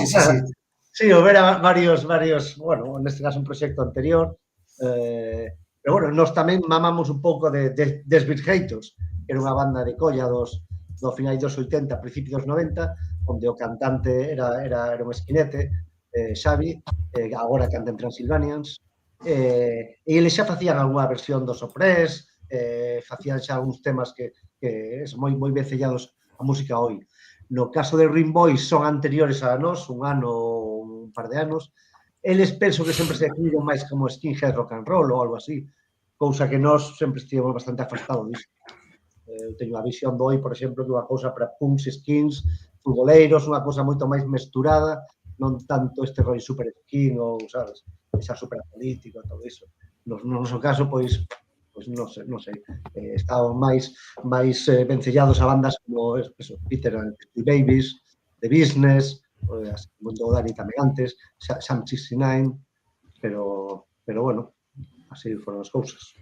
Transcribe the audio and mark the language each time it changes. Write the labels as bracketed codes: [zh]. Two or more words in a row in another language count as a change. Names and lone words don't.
[gl] Sí, houbera varios, bueno, neste caso un proxecto anterior, pero bueno, nós tamén mamamos un pouco de Desvirgeitos, que era unha banda de colla do final dos 80, principios dos 90, onde o cantante era un esquinete, Xavi, agora canta en Transilvanians, e eles xa facían algunha versión do Soprés, facían xa algúns temas que son moi vencellados a música hoy. No caso de Ruin Boys son anteriores a nós, un ano ou un par de anos. Eles penso que sempre se definiron máis como [en] skinhead rock and roll [gl] ou algo así, cousa que nós sempre estivemos bastante afastados disso. Eu teño a visión do hoy, por exemplo, que unha cousa para punks, skins, futboleiros, unha cousa moito máis mesturada, non tanto este rollo super skin ou, sabes, esa super político, todo iso. No noso caso, pois non sei, estaban máis vencellados a bandas como eso, Peter and the Babies, The Business, Mundo Dani tamén antes, Sam 69, pero bueno, así foron as cousas.